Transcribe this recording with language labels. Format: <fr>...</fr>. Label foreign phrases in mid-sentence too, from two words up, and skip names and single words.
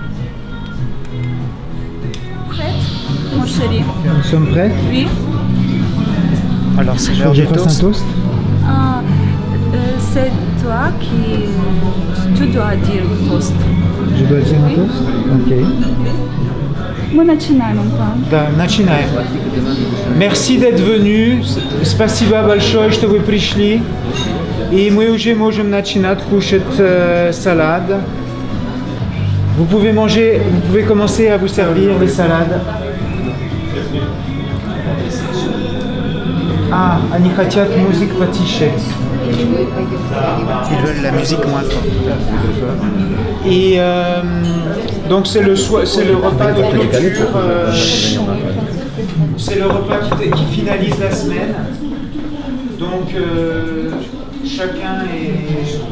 <fr>Prête, mon chéri? Nous sommes prêts? Oui. Alors c'est l'heure du toast. C'est toi qui... Tu dois dire le toast. Je dois dire un toast? Ok.</fr> <ru>Мы начинаем, Да, начинаем.</ru> <fr>Merci d'être venu.</fr> <ru>Спасибо большое, что вы пришли. И мы уже можем начинать кушать салат.</ru> <fr>Vous pouvez commencer à vous servir les salades.</fr> <ru>Ah, они хотят музыку потише.</ru> <fr>Ils veulent la musique moins forte. Et donc c'est le repas de clôture. C'est le repas qui finalise la semaine. Donc chacun est.</fr>